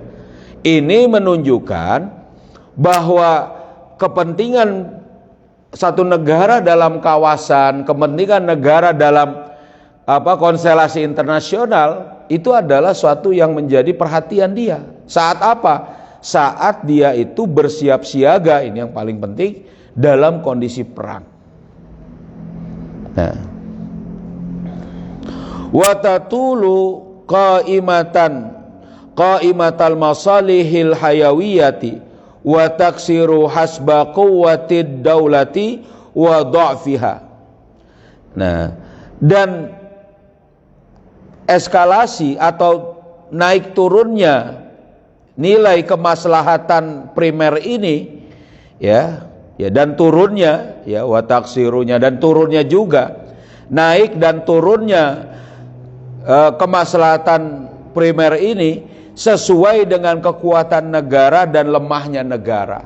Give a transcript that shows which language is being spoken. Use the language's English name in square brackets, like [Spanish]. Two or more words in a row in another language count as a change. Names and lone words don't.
[Indonesian] Ini menunjukkan bahwa kepentingan satu negara dalam kawasan, kepentingan negara dalam konstelasi internasional itu adalah suatu yang menjadi perhatian dia. Saat apa? Saat dia itu bersiap siaga, ini yang paling penting, dalam kondisi perang. Nah, [Arabic] وتعلو قيمة المصالح الحيوية وتكسر حسب قوة الدولة وضعفها. [Indonesian] Nah, dan eskalasi atau naik turunnya nilai kemaslahatan primer ini, ya, dan turunnya, ya, wa taksirunya, dan turunnya juga, naik dan turunnya kemaslahatan primer ini sesuai dengan kekuatan negara dan lemahnya negara.